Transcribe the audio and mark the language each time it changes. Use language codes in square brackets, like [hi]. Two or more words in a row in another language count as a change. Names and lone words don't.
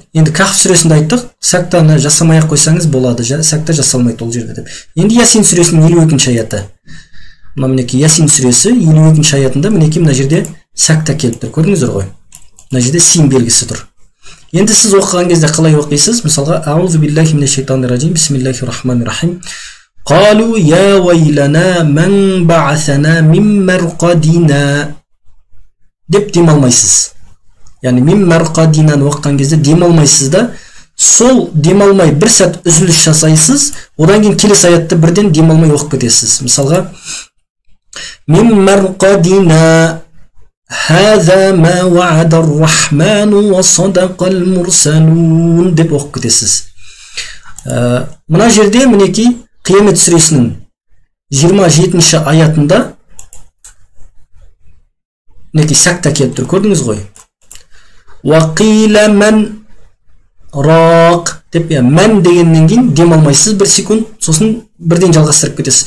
[kk] Енді Кахф сүресінде айттық, сәктаны жасамай қойсаңыз болады, сәкта жасалмайды ол жерде деп. Енді Ясин сүресінің 52-ші аяты. Мына мінекей Ясин сүресі 52-ші аятында мінекей мына жерде сәкта келіп тұр. Көрдіңіздер ғой? Мына жерде син белгісі тұр. Енді сіз оқыған кезде қалай оқисыз? Мысалға, [ar] أعوذ بالله من الشيطان الرجيم، بسم الله الرحمن الرحيم. قالوا يا ويلنا من بعثنا من مرقدنا. [kk] Деп демалмайсыз. Яғни мин марқадинаны оқыған кезде демалмайсыз да, сол демалмай бір сәт үзіліс жасайсыз, одан кейін келесі аятты бірден демалмай оқып кетесіз. Мысалға, [ar] من مرقدنا هذا ما وعد الرحمن وصدق المرسلون [kk] деп оқып кетесіз. Мына жерде мінекей Қиямет сүресінің 27-ші аятында мінекей сәкта келіп тұр. Көрдіңіз ғой? [ar] وقيل من راق [kk] деп, мән дегеннен кейін демалмайсыз 1 секунд, сосын бірден жалғастырып кетесіз.